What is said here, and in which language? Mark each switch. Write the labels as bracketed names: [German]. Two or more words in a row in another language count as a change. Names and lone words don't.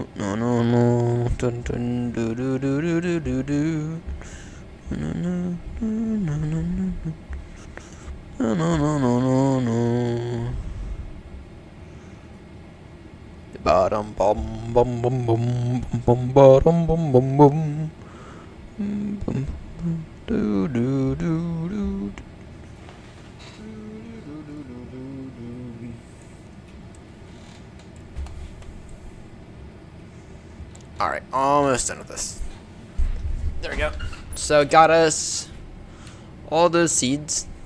[English] no no no dun dun do do do do do do do no no no no no no no no bottom bum bum bum bum bum bottom bum bum bum bum do do do do. Alright, almost done with this. There we go. So got us all those seeds.